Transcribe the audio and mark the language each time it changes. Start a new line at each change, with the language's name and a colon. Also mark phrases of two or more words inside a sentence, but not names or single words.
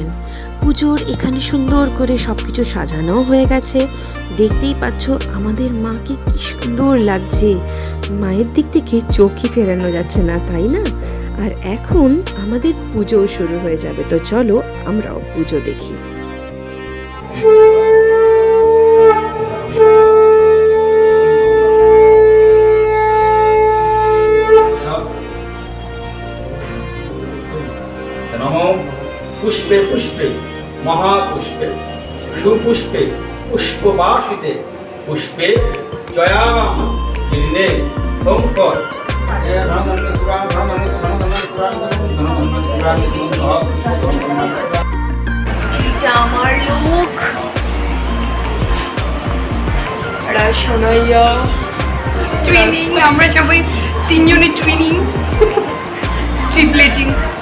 Bangla: পুজোর এখানে সুন্দর করে সবকিছু সাজানো হয়ে গেছে। দেখতেই পাচ্ছ আমাদের মাকে কি সুন্দর লাগছে। মায়ের দিক থেকে চোখই ফেরানো যাচ্ছে না, তাই না? আর এখন আমাদের পুজো শুরু হয়ে যাবে, তো চলো আমরাও পুজো দেখি।
Sanskrit: नमो पुष्पे पुष्पे महापुष्पे सुपुष्पे पुष्पवासिते पुष्पे जयामः जिन्ने ओंकार
Bangla: এটা আমার লোক সোনাইয়া টুইনিং, আমরা সবাই তিনজনের টুইনিং, ট্রিপলেটিং।